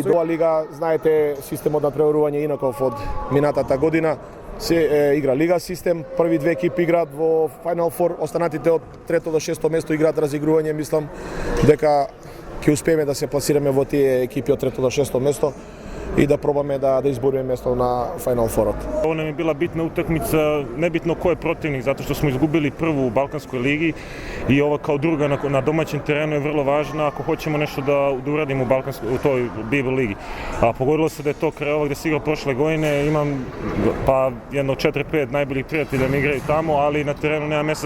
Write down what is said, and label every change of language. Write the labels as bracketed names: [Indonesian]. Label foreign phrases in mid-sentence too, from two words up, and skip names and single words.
[Macedonian] Оваа лига, знаете, системот на преварување инаков од минатата година. Се игра лига систем, први две екипи играат во [English] Final Four, [Macedonian] останатите од трето до шесто место играат разигрување. Мислам дека ќе успееме да се пласираме во тие екипи од трето до шесто место и да пробаме да избориме место на Final Four-от. [Serbian] Ovo nam je bila bitna utakmica, nebitno ko je protivnik, zato što smo izgubili prvu u Balkanskoj ligi i ova kao druga na domaćem terenu je vrlo važna ako hoćemo nešto da uradimo u toj BBL ligi. Pogodilo se da je to kraj ovog gde se igrao prošle godine, imam jedno 4-5 najboljih prijatelja mi igraju tamo, ali na terenu nema mesta